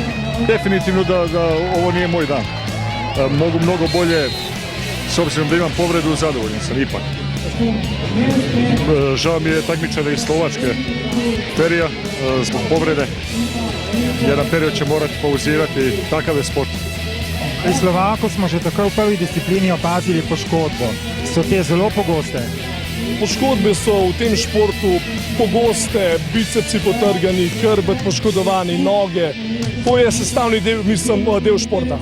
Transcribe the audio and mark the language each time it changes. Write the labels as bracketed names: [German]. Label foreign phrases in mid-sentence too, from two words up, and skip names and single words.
[Serbian] Definitivno da ovo nije moj dan. Mogu mnogo bolje, s obzirom da imam povredu, zadovoljan sam ipak. Žao mi je takmičara iz Slovačke, Ferija, zbog povrede. jedan period će morati pauzirati, takav je sport. [Slovenian] Pri Slovaku smo že takoj v prvi disciplini opazili poškodbo. So te zelo pogoste. Poškodbe so v tem športu pogoste, bicepsi potrgani, hrbet poškodovani, noge. To je sestavni del, del športa.